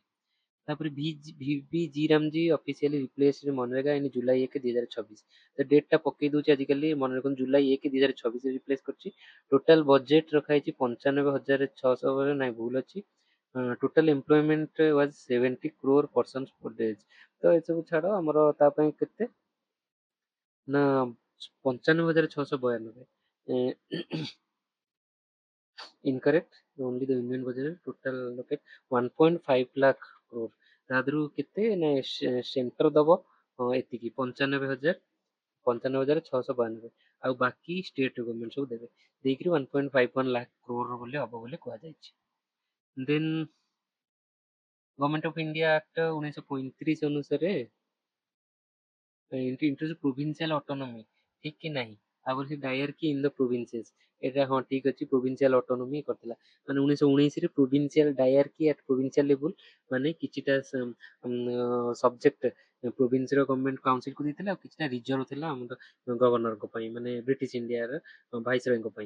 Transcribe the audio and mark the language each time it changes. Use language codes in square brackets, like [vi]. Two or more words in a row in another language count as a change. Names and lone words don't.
[en] ତାପରେ VB G RAM G officially replace MGNREGA in July 1 2026. [or] ତ ଡେଟ୍ ଟା ପକେଇ ଦଉଛି ଆଜିକାଲି, ମନେ ରଖନ୍ତୁ ଜୁଲାଇ 1 2026 ରିପ୍ଲେସ କରିଛି। [en] total budget [or] ରଖା ହେଇଛି 95,600, ନାଇଁ ଭୁଲ ଅଛି। [en] total employment was 70 crore persons per day। [or] ତ ଏସବୁ ଛାଡ, ଆମର ତା ପାଇଁ କେତେ ନା 95,692। [en] incorrect, only the union budget total locate 1.5 lakh crore। [or] ତା ଦେହରୁ କେତେ ନା ସେଣ୍ଟର ଦବ ଏତିକି 95,692, ଆଉ ବାକି [en] state government [or] ସବୁ ଦେବେ, ଦେଇକିରି 1.51 ଲାख crore ବୋଲି ହବ ବୋଲି କୁହାଯାଇଛି। [en] ଦେନ୍ ଗଭର୍ଣ୍ଣମେଣ୍ଟ ଅଫ ଇଣ୍ଡିଆ ଆକ୍ଟ 1935 ଅନୁସାରେ introduce provincial autonomy, [or] ଠିକ କି ନାହିଁ? ତାପରେ ସେ [en] dyarchy in the provinces, [or] ଏଇଟା ହଁ ଠିକ ଅଛି, [en] provincial autonomy [or] କରିଥିଲା। ମାନେ 1919 ରେ [en] provincial dyarchy at provincial level, [or] ମାନେ କିଛିଟା ସବଜେକ୍ଟ ପ୍ରୋଭିନ୍ସର [en] government councilକୁ [or] ଦେଇଥିଲା, ଆଉ କିଛିଟା ରିଜର୍ଭ ଥିଲା ଆମର ଗଭର୍ଣ୍ଣରଙ୍କ ପାଇଁ, ମାନେ ବ୍ରିଟିଶ ଇଣ୍ଡିଆର ଭାଇସରୟଙ୍କ ପାଇଁ।